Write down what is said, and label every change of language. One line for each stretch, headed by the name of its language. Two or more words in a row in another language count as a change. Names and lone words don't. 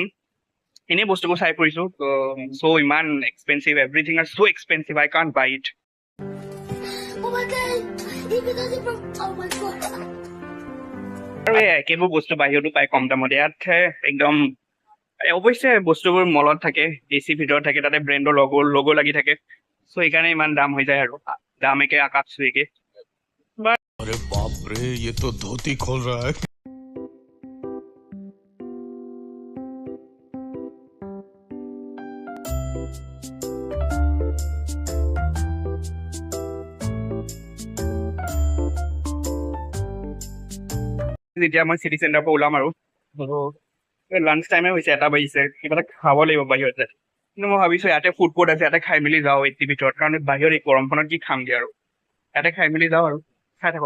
Assamese: এনে বস্তুবোৰ চাই ফুৰিছো।
English: so ইমান expensive, everything are so expensive, I can't buy it. Oh my god! Even though they're from... Oh my god!
Assamese: আৰু এই একেবোৰ বস্তু বাহিৰতো পায় কম দামত। ইয়াতহে একদম অৱশ্যে বস্তুবোৰ মলত থাকে, এচি ভিতৰত থাকে, তাতে
English: brand logo
Assamese: লাগি থাকে, চ' সেইকাৰণে ইমান দাম হৈ যায় আৰু দাম একে আকাশ চুইকে।
Hindi: अरे बाप रे, ये तो धोती खोल रहा है।
Assamese: যেতিয়া মই চিটি চেণ্টাৰৰ পৰা ওলাম আৰু
English: lunch time
Assamese: হৈছে, 1 বাজিছে, কিবা এটা খাব লাগিব বাহিৰতে। কিন্তু মই ভাবিছো ইয়াতে
English: food court
Assamese: আছে, ইয়াতে খাই মেলি যাওঁ এইটিৰ ভিতৰত, কাৰণ বাহিৰত এই গৰমখনত কি খামগে আৰু, ইয়াতে খাই মেলি যাওঁ আৰু খাই থাকক।